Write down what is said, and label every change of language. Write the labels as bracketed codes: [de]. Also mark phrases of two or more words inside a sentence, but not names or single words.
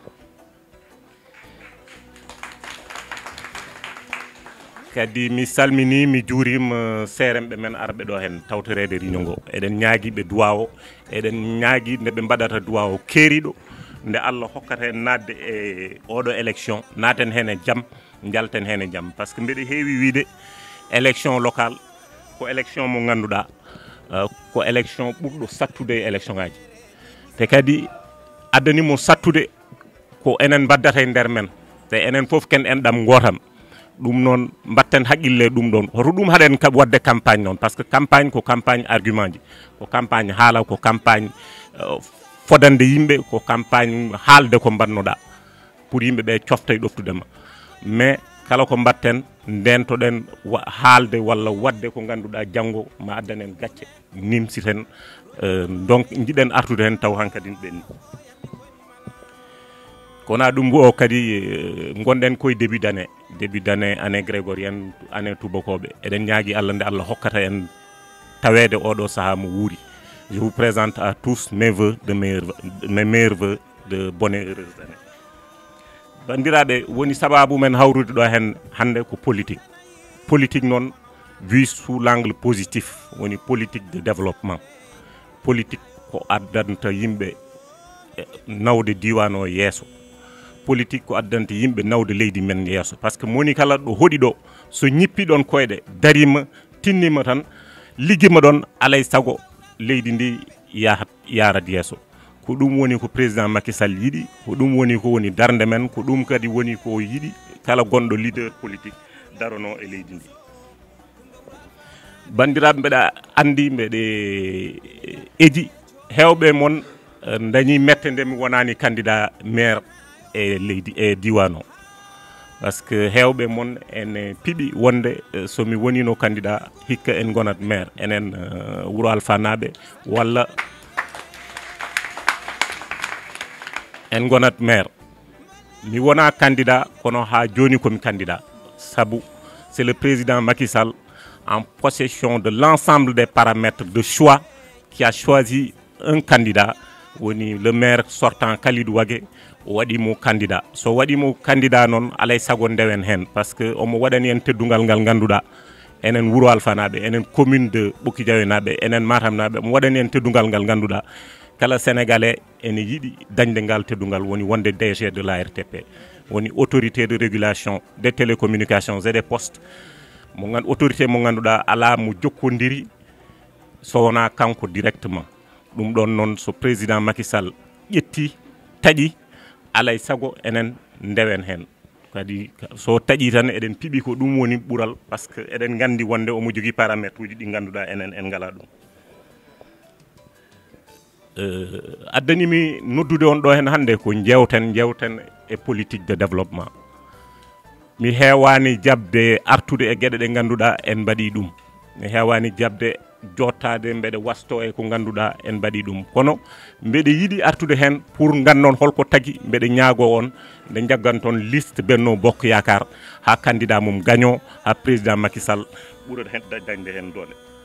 [ff] kadi mi salmini mi juurima seremɓe men arɓe ɗo hen tawtorede réunion ngo eɗen ñaaguiɓe duwa o eɗen ñaagui nde ɓe mbaɗata duwa o keeriɗo nde Allah hokkata en nadde e oɗo élection naten hen e jaam jalten hen e jaam [fr] par ce que [ff] mbeɗe heewi wiide [fr] élection locale [ff] ko élection mo ganduɗa ko élection ɓurɗo sattude e élection ngaji te kadi addanimo sattude ko enen baddata e nder men te enen foof ken enɗam gotam ɗum noon mbatten haqqille ɗum ɗon hoto ɗum haɗen wadde campagne noon [fr] par ce que [ff] campagne ko [fr] campagne argument [ff] ji ko campagne haala ko campagne fodande yimɓe ko campagne haalde ko mbannoɗa pour yimɓe ɓe cofta e ɗoftudema mais kala ko mbatten ndentoɗen haalde walla wadde ko ganduɗa janggo ma addanen gacce nimsiten donc jiɗen artude hen taw hankadi ɓenni kona ɗum o kadi gonɗen koye [fr] début d'année année grégorienne année [ff] tubakoɓe eɗen ñaagui Allah nde Allah hokkata en tawede oɗo saaha mo wuuri. [fr] Je vous présente à tous mes vœux mes meilleurs vœux de bonne et heureuse année. [ff] Bandiraɓe woni sababu men hawrude ɗo hen hande ko politique noon [fr] vu sous l'angle positif [ff] woni [fr] politique de développement politique [ff] ko addanta yimɓe nawde diwan o yeeso politique ko addanta yimɓe nawde leydi men yeeso [fr] par ce que [ff] moni kala ɗo hoɗi ɗo so ñippi ɗon koyɗe darima tinnima tan liggima ɗon alay sago leydi ndi yarat yeeso ko ɗum woni ko président Macky Sall yiɗi ko ɗum woni ko woni darde men ko ɗum kadi woni ko yiɗi kala gonɗo [fr] leader politique [ff] darono e leydi ndi bandiraɓe mbeɗa andi mbeɗe eji hewɓe moon dañi mette nde mi wonani [fr] candidat maire [ff] e leydi e diwan o [fr] par ce que [ff] hewɓe moon ene piiɓi wonde somi wonino candidat hikka en gonat maire enen Wuro Alpha naɓe walla en gonat maire mi wona candidat kono ha joni komi candidat sabu [fr] c'est le président Macky Sall en possession de l'ensemble des paramètres de choix qui a choisi un candidat woni le maire sortant Kalidou Wagué [ff] waɗimo candidat so waɗimo candidat noon alay sago ndewen hen [fr] par ce que [ff] omo waɗani en teddungal ngal ganduɗa enen Wuro Alpha naɓe enen [fr] commune de [ff] Ɓokki Diawe naɓe enen Matam naɓe omo waɗani en teddungal ngal ganduɗa kala sénégalais ene yiɗi dañde ngal teddungal woni wonde [fr] DG de l'ARTP [ff] woni [fr] autorité de régulation des télécommunications et des postes autorité [ff] mo ganduɗa ala mo jokkodiri so wona kanko directement ɗum ɗon noon so président Macky Sall ƴetti taƴi alay sago enen ndewen hen kadi so taƴi tan eɗen piiɓi ko ɗum woni ɓuural [fr] par ce que [ff] eɗen gandi wonde omo jogui paramètre uji ɗi ganduɗa enen en ngala ɗum addanimi noddude on ɗo hen hande ko jewten e [fr] politique de développement [ff] mi hewani jabde artude e gueɗe ɗe ganduɗa en mbaɗi ɗum mi hewani jabde jottade mbeɗe wasto e ko ganduɗa en mbaɗi ɗum kono mbeɗe yiiɗi artude hen pour gannon holko tagui mbeɗe ñaago on nde jagganton liste Benno Bokk Yakar ha candidat mum gagnon ha président Macky Sall ɓuura dañde hen dole